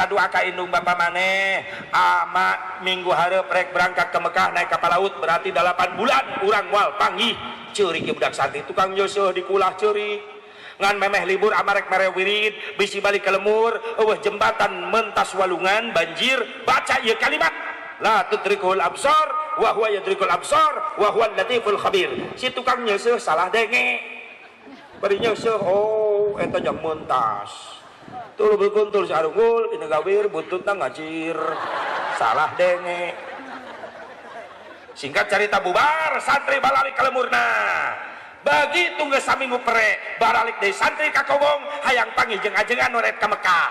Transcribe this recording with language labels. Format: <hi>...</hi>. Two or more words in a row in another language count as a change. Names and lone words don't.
<su>doa ka indung bapa maneh ama minggu hareup rek berangkat ke Mekah</su> <id>naik kapal laut</id> <su>berarti 8 bulan urang moal panggih ceurik ieu budak santri tukang nyeusuh dikulah ceurik ngan memeh libur ama rek mere wirid bisi balik ke lemur eueuh jembatan mentas walungan banjir baca ieu kalimat</su> <ar>لا تدركه الأبصار وهو يدرك الأبصار وهو اللطيف الخبير.</ar> <su>Si tukang nyeuseum salah denge bari nyeuseum oh eta jang mentas tuh berkuntul si arungul ini gawir buntutna ngacir salah denge. Singkat cerita bubar santri balalik kalemurna begitu geus saminggu pere baralik deui santri ka kobong hayang panggil jeung ajengan noret ka Mekah.</su>